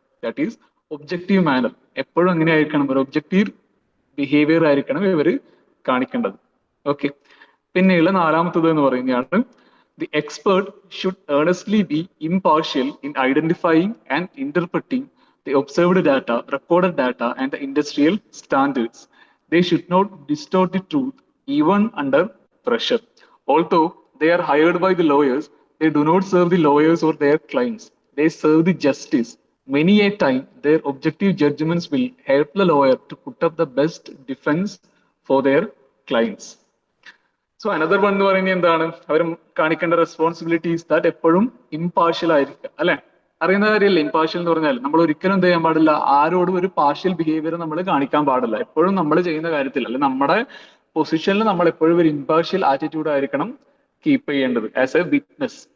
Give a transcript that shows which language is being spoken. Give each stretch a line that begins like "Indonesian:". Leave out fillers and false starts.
English: That is objective manner.
Malayalam: എപ്പോഴും എങ്ങനെ ആയിരിക്കണം? ഒരു ഒബ്ജക്റ്റീവ് ബിഹേവിയർ ആയിരിക്കണം ഇവര് കാണിക്കേണ്ടത്.
English: okay,
Malayalam: പിന്നെയുള്ള നാലാമത്തത് എന്ന് പറയുന്നതാണ്
English: The expert should earnestly be impartial in identifying and interpreting the observed data, recorded data and the industrial standards. They should not distort the truth even under pressure. Although they are hired by the lawyers, they do not serve the lawyers or their clients. They serve the justice. Many a time, their objective judgments will help the lawyer to put up the best defense for their clients. So another one
Malayalam: എന്ന് പറയുന്നത് എന്താണ്? അവർ കാണിക്കേണ്ട responsibilities that എപ്പോഴും impartial ആയിരിക്കുക, അല്ലെ? അറിയുന്ന കാര്യമല്ലേ impartial എന്ന് പറഞ്ഞാൽ? നമ്മൾ ഒരിക്കലും എന്ത് ചെയ്യാൻ പാടില്ല, ആരോടും ഒരു പാർഷ്യൽ ബിഹേവിയർ നമ്മൾ കാണിക്കാൻ പാടില്ല. എപ്പോഴും നമ്മൾ ചെയ്യുന്ന കാര്യത്തിൽ, അല്ലെ നമ്മുടെ പൊസിഷനിൽ നമ്മൾ എപ്പോഴും ഒരു ഇംപാർഷ്യൽ ആറ്റിറ്റ്യൂഡ് ആയിരിക്കണം കീപ്പ് ചെയ്യേണ്ടത്
English: As a witness.